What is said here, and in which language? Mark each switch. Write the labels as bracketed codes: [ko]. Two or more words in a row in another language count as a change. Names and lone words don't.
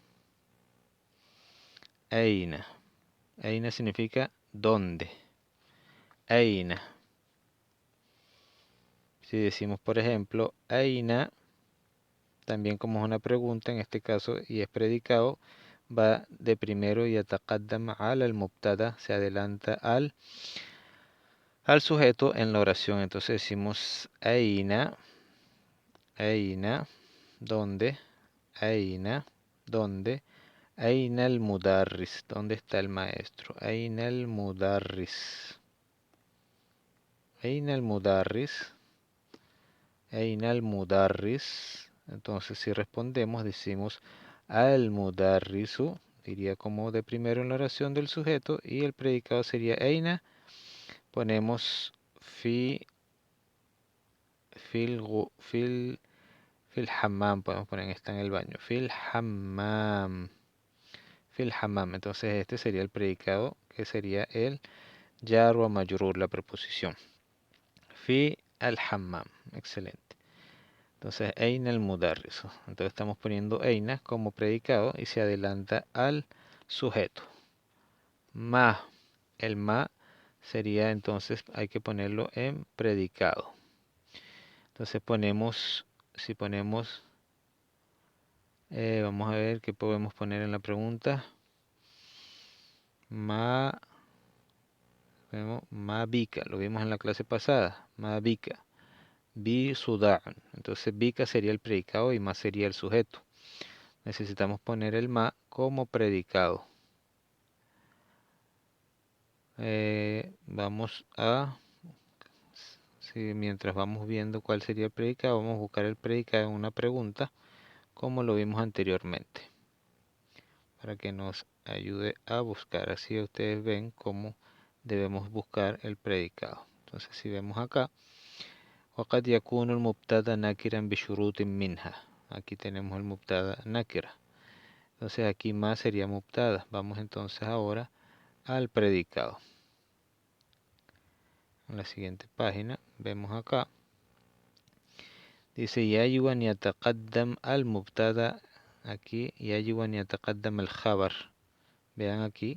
[es] Aina. Aina significa dónde. Aina. Si decimos, por ejemplo, Aina, también como es una pregunta en este caso y es predicado, va de primero y [ar] يتقدم على المبتدأ, [es] se adelanta al sujeto en la oración. Entonces decimos Aina, Aina, ¿dónde? Aina, ¿dónde? [ar] أين المدرس, [es] ¿dónde está el maestro? [ar] أين المدرس. أين المدرس. أين المدرس. [es] Entonces si respondemos decimos [ar] المدرس, [es] diría como de primero en la oración del sujeto y el predicado sería Aina. Ponemos [ar] في الحمام, [es] podemos poner está en el baño. [ar] في الحمام. في الحمام. [es] Entonces este sería el predicado que sería el [ar] جار ومجرور, [es] la preposición. [ar] في الحمام. Excelente. [es] Entonces, [ar] أين المدرس. [es] Entonces estamos poniendo Eina como predicado y se adelanta al sujeto. Ma. El ma sería entonces, hay que ponerlo en predicado. Entonces ponemos, si ponemos, vamos a ver qué podemos poner en la pregunta. [ar] ما، ما بك, [es] lo vimos en la clase pasada. [ar] ما بك. بصداع. [es] Entonces bika sería el predicado y ma sería el sujeto. Necesitamos poner el ma como predicado. Vamos a, mientras vamos viendo cuál sería el predicado, vamos a buscar el predicado en una pregunta, como lo vimos anteriormente, para que nos ayude a buscar. Así ustedes ven cómo debemos buscar el predicado. Entonces, si vemos acá, [ar] وقد يكون المبتدا نكرا بشروط منها. [es] Aquí tenemos el [ar] مبتدأ نكرة. [es] Entonces aquí más sería mubtada. Vamos entonces ahora al predicado. En la siguiente página vemos acá. [ar] Dice يجب أن يتقدم المبتدا. Aquí يجب أن يتقدم الخبر. [es] Vean aquí.